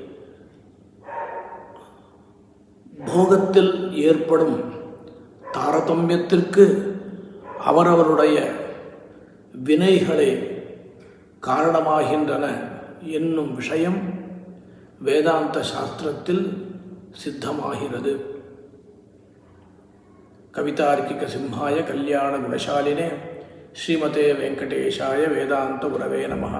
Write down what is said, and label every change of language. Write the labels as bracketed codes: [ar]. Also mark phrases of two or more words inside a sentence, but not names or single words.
[ta] போகத்தில் ஏற்படும் தாரதமியத்திற்கு அவரவருடைய வினைகளே காரணமாகின்றன என்னும் விஷயம் வேதாந்த சாஸ்திரத்தில் சித்தமாகிறது. [sa] कवितार्किक सिंहाय कल्याण गुणशालिने श्रीमते वेङ्कटेशाय वेदान्त गुरवे नमः.